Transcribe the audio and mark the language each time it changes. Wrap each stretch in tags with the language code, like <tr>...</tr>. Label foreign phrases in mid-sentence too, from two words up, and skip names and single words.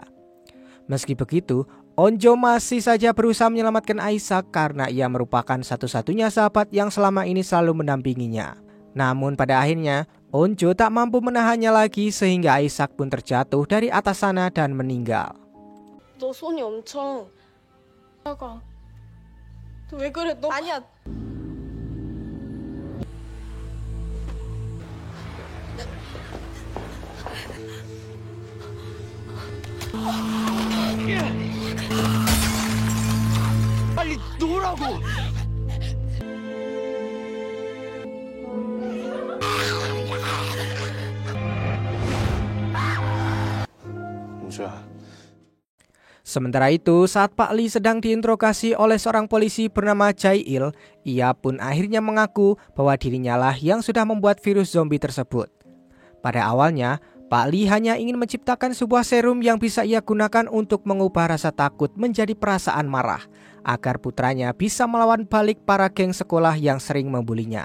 <id>Meski begitu, Onjo masih saja berusaha menyelamatkan Isaac karena ia merupakan satu-satunya sahabat yang selama ini selalu mendampinginya. Namun pada akhirnya, Onjo tak mampu menahannya lagi sehingga Isaac pun terjatuh dari atas sana dan meninggal.</id> <ko>너 손이 엄청 작아. 너 왜 그래? 너 아니야. 빨리 놓으라고. 웅주야.</ko> <id>Sementara itu, saat Pak Li sedang diinterogasi oleh seorang polisi bernama Jae-il, ia pun akhirnya mengaku bahwa dirinya lah yang sudah membuat virus zombie tersebut. Pada awalnya, Pak Li hanya ingin menciptakan sebuah serum yang bisa ia gunakan untuk mengubah rasa takut menjadi perasaan marah, agar putranya bisa melawan balik para geng sekolah yang sering membulinya.</id>